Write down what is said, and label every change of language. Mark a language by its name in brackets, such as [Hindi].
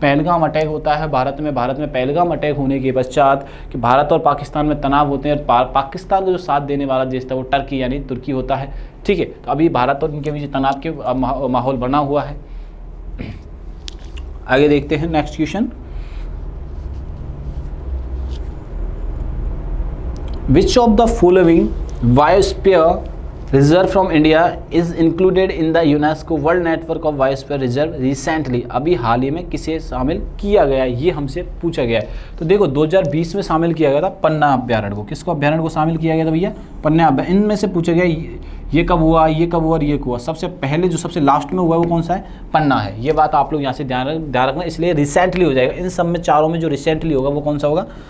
[Hindi] Pahalgam attack होता है भारत में पहलगाम अटैक होने के पश्चात कि भारत और पाकिस्तान में तनाव होते हैं। पाकिस्तान को जो साथ देने वाला देश था वो टर्की यानी तुर्की होता है, ठीक है। तो अभी भारत और इनके बीच तनाव के माहौल बना हुआ है। आगे देखते हैं next question. [English] Which of the following biosphere reserve from India is included in the UNESCO World Network of Biosphere Reserve recently? [Hindi] अभी हाल ही में किसे शामिल किया गया है, ये हमसे पूछा गया है। तो देखो 2020 में शामिल किया गया था पन्ना अभ्यारण्य को। किसको अभ्यारण्य को शामिल किया गया था भैया? पन्ना अभ्यारण्य। इनमें से पूछा गया ये कब हुआ, ये कब हुआ और ये कब हुआ। सबसे पहले जो सबसे लास्ट में हुआ वो कौन सा है? पन्ना है। ये बात आप लोग यहाँ से ध्यान रखना, इसलिए रिसेंटली हो जाएगा। इन सब में चारों में जो रिसेंटली होगा वो कौन सा होगा?